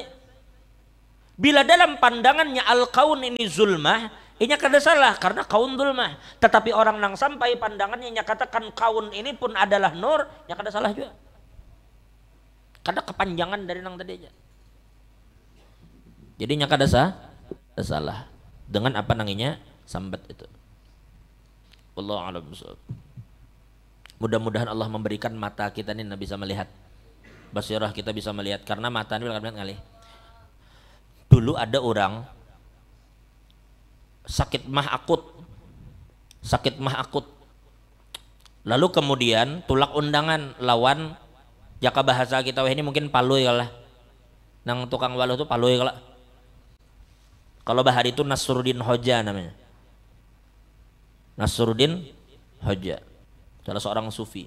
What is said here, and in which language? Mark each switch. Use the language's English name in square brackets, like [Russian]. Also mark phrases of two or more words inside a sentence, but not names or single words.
[Banjar] Bila dalam pandangannya al-kaun ini zulmah, ini kada salah karena kaun zulmah. Tetapi orang nang sampai pandangannya katakan kaun ini pun adalah nur, kada salah juga. Kada kepanjangan dari nang tadi aja. Jadi kada salah dengan apa nanginya sambat itu. [Arabic] Wallahu a'lam bishawab. [Banjar] Mudah-mudahan Allah memberikan mata kita ini bisa melihat. Basirah kita bisa melihat karena mata ini kali. Dulu ada orang sakit mah akut. Lalu kemudian tulak undangan lawan jaka bahasa kita ini mungkin paluy kalah. Nang tukang waluh itu paluy kalah. Kalau bahari itu Nasruddin Hoja namanya. Nasruddin Hoja. Salah seorang sufi.